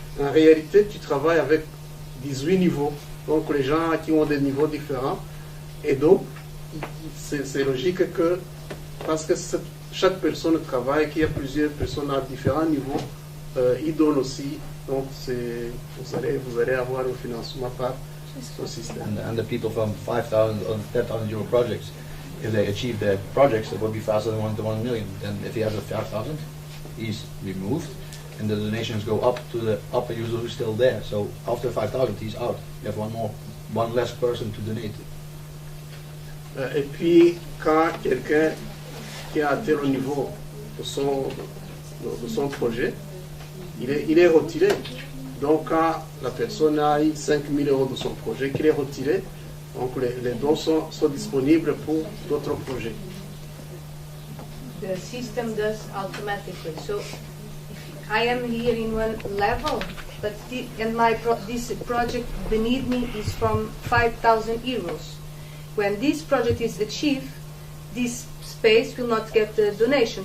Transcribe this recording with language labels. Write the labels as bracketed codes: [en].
[fr] En réalité, tu travailles avec 18 niveaux. Donc les gens qui ont des niveaux différents. Et donc, c'est logique que, parce que chaque personne travaille, qu'il y a plusieurs personnes à différents niveaux, ils donnent aussi. Donc vous allez avoir un financement par ce système. [en] And the people from 5,000 or 10,000 euro projects, if they achieve their projects, it would be faster than 1 to 1 million. Then if he has a 5,000, he's removed. and the donations go up to the upper user who's still there. So after 5,000, he's out. You have one less person to donate. [fr] Et puis, quand quelqu'un qui a atteint le niveau de son projet, il est retiré. Donc, quand la personne a eu 5 000 € de son projet, qu'il est retiré, donc les dons sont disponibles pour d'autres projets. [en] The system does automatically. So I am here in one level, but this project beneath me is from 5,000 euros. When this project is achieved, this space will not get the donation.